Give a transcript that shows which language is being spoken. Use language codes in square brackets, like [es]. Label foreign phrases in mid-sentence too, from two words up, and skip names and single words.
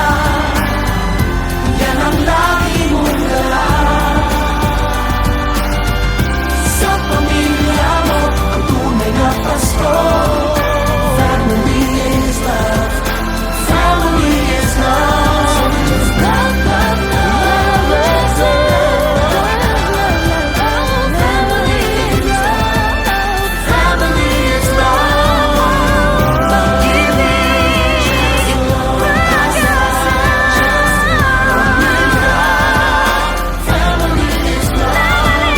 [tl] Yan ang lagi mong dala. Sa pamilya mo, ang tunay na Pasko. [en] Family is love, family is love. So we just love, love, love, let's love. Family is love, Family is love. [tl] Pag-ibig, pag-asa, [en] family is love.